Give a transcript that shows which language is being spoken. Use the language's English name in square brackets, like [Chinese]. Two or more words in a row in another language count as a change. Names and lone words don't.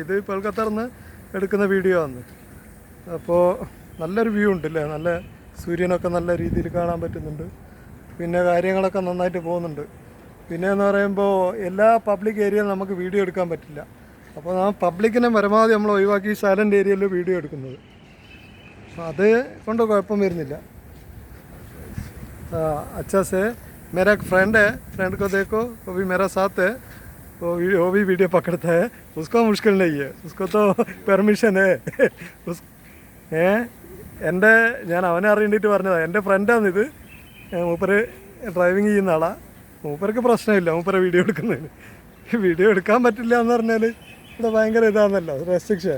[Malayalam] ഇത് കൊൽക്കത്തറിന്ന് എടുക്കുന്ന വീഡിയോ ആണ്. അപ്പോൾ നല്ലൊരു വ്യൂ ഉണ്ടല്ലേ, നല്ല സൂര്യനൊക്കെ നല്ല രീതിയിൽ കാണാൻ പറ്റുന്നുണ്ട്. പിന്നെ കാര്യങ്ങളൊക്കെ നന്നായിട്ട് പോകുന്നുണ്ട്. പിന്നെ എന്ന് പറയുമ്പോൾ എല്ലാ പബ്ലിക് ഏരിയയിലും നമുക്ക് വീഡിയോ എടുക്കാൻ പറ്റില്ല. അപ്പോൾ ആ പബ്ലിക്കിനെ പരമാവധി നമ്മൾ ഒഴിവാക്കി സൈലൻ്റ് ഏരിയയിൽ വീഡിയോ എടുക്കുന്നത്. അത് കൊണ്ട് കുഴപ്പം വരുന്നില്ല. [Hindi] अच्छा से मेरा एक फ्रेंड को देखो, वो भी मेरा साथ है, वो भी वीडियो पकड़ता है. उसको मुश्किल नहीं है, उसको तो [Malayalam] പെർമിഷൻ എൻ്റെ ഞാൻ അവനെ അറിയേണ്ടിയിട്ട് പറഞ്ഞതാണ്. എൻ്റെ ഫ്രണ്ടാണിത്. മൂപ്പര് ഡ്രൈവിങ് ചെയ്യുന്ന ആളാണ്. മൂപ്പർക്ക് പ്രശ്നമില്ല മൂപ്പരെ വീഡിയോ എടുക്കുന്നതിന്. വീഡിയോ എടുക്കാൻ പറ്റില്ല എന്ന് പറഞ്ഞാൽ ഇവിടെ ഭയങ്കര ഇതാണെന്നല്ലോ, റെസ്ട്രിക്ഷൻ.